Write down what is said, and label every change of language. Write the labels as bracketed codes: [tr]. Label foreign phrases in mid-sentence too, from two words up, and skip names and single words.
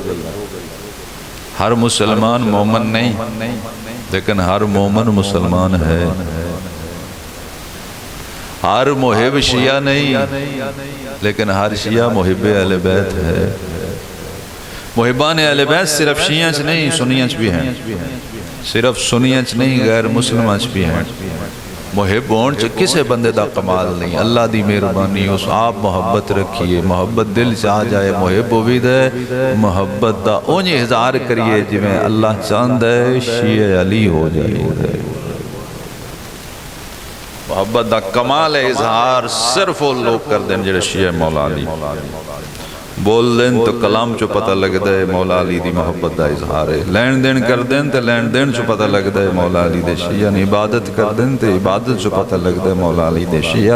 [ur] ہر مسلمان مومن نہیں، لیکن ہر مومن مسلمان ہے۔ ہر محب شیعہ نہیں، لیکن ہر شیعہ محب اہل بیت ہے۔ [pa] محبان اہل بیت صرف شیعہ چ نہیں، سنیاں چ بھی ہیں، صرف سنیاں چ نہیں، غیر مسلماں چ بھی ہیں۔ محب ہون چ کسے بندے دا کمال نہیں، اللہ دی مہربانی، اس آپ محبت رکھیے، محبت دل چ آ جائے، محب بھی دے محبت دا اونج اظہار کریے جویں اللہ چاہندا ہے شیعہ علی ہو جائے۔ محبت دا کمال ہے اظہار صرف وہ لوگ کر دیں جڑے شیعہ مولا علی بول دیں تو کلام چو پتہ لگ دے مولا علی دی محبت دا اظہار ہے، لین دین کر دیں تو لین دین چو پتہ لگ دے مولا علی دے شیعہ، عبادت کر دیں تو عبادت چو پتہ لگ دے مولا علی دے شیعہ۔